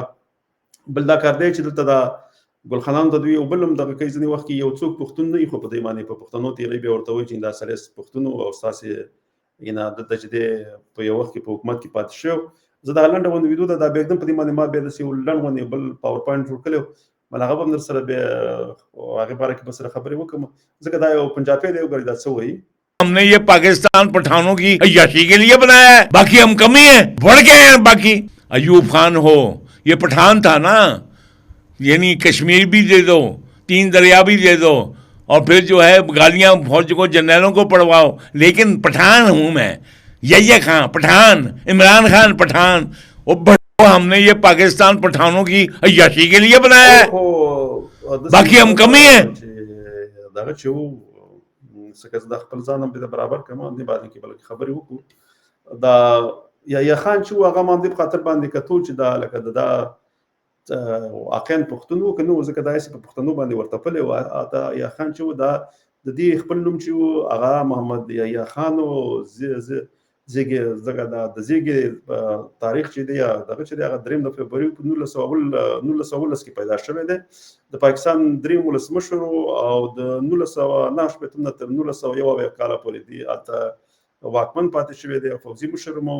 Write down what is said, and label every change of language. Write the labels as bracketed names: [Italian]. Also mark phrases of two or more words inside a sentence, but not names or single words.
[Pashto] بل دا کار دی چې دلته دا ګلخانانو ته دوی یو بل هم دغه کوي، ځینې وخت کې یو څوک پښتون نه وي خو په دې باندې په پښتنو تېروي، بیا ورته وایي چې دا سړی پښتون و او ستاسې دلته چې دی په یو وخت کې په حکومت کې پاتې شوی. زه دغه لنډه غوندې ویډیو ده، دا بیا एकदम په دې باندې ما بیا داسې یو لنډ غوندې بل پاور پوینټ جوړ کړی و، مله هغه به هم در سره بیا هغې باره کې به سره خبرې وکړم، ځکه دا یو پنجابی دی، وګورئ دا څه وایي. [Urdu] ہم نے یہ پاکستان پٹھانوں کی عیاشی کے لیے بنایا ہے، باقی ہم کمی ہے، بڑھ گئے ہیں. باقی ایوب خان ہو، یہ پٹھان تھا نا، یعنی کشمیر بھی دے دو، 3 دریا بھی دے دو، اور پھر جو ہے گالیاں فوج کو جنرلوں کو پڑھواؤ، لیکن پٹھان ہوں میں، یحییٰ خان پٹھان، عمران خان پٹھان. ہم نے یہ پاکستان پٹھانوں کی عیاشی کے لیے بنایا ہے، باقی ہم کمی ہے. [Pashto] څنګه زه د خپل ځان هم د برابر کړم، همدې باندې کې بلکې خبرې وکړو. دا یحیی خان چې و هغه ما همدې په خاطر باندې کتو چې دا لکه د دا واقعا پښتون و که نه و، ځکه دا هسې په پښتنو باندې ورته پلی و. دا یحیی خان چې و دا د دې خپل نوم چې و هغه محمد یحیی خان و، زیږې ځکه دا د زیږې تاریخ چې دی دغه چې دی هغه 3 د فبروري په 1919 کې پیدا شوی دی، د پاکستان 3 ولسمشر او د 1909 نه تر 1901 کاله پورې دی هلته واکمن پاتې شوی دی، فوځي مشر مو.